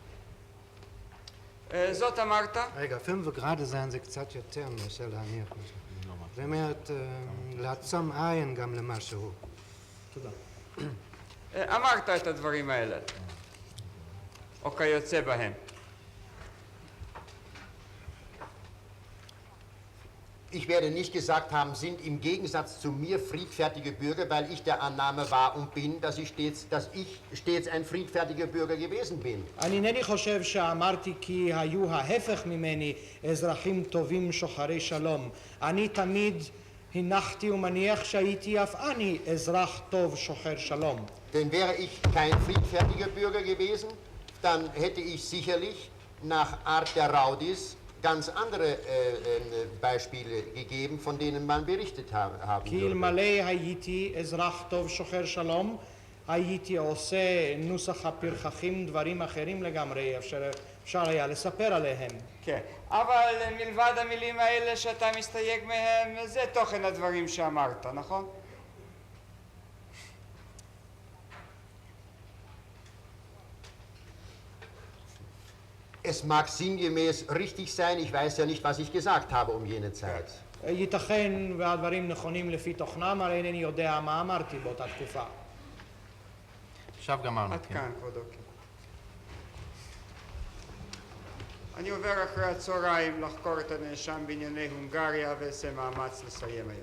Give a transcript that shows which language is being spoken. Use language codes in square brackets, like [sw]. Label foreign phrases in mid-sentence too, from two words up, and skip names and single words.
[he] זאת אמרת? רגע, 5 גרדה זה קצת יותר מאשר להניח. זאת אומרת, לעצום עין גם למשהו. תודה. אמרת את הדברים האלה, או כיוצא בהם. [de] Ich werde nicht gesagt haben, sind im Gegensatz zu mir friedfertige Bürger, weil ich der Annahme war und bin, dass ich stets ein friedfertiger Bürger gewesen bin. [he] אני אינני חושב שאמרתי כי היו ההפך ממני אזרחים טובים שוחרי שלום. אני תמיד הנחתי ומניח שהייתי אף אני אזרח טוב שוחר שלום. [de] Denn wäre ich kein friedfertiger Bürger gewesen, dann hätte ich sicherlich nach Art der Raudis ganz andere Beispiele gegeben, von denen man berichtet haben [he] כי [de] würde. [he] אלמלא הייתי אזרח טוב שוחר שלום, הייתי עושה נוסח הפרחחים דברים אחרים לגמרי, אפשר היה לספר עליהם. כן, אבל מלבד המילים האלה שאתה מסתייג מהם, זה תוכן הדברים שאמרת, נכון? [de] Es mag sinngemäß richtig sein, ich weiß ja nicht, was ich gesagt habe um jene Zeit. [he] ייתכן והדברים נכונים לפי תוכנם, הרי אינני יודע מה אמרתי באותה תקופה. עכשיו גמרנו. עד כאן, כבודו. אני עובר אחרי הצהריים לחקור את הנאשם בענייני הונגריה ועושה מאמץ לסיים היום.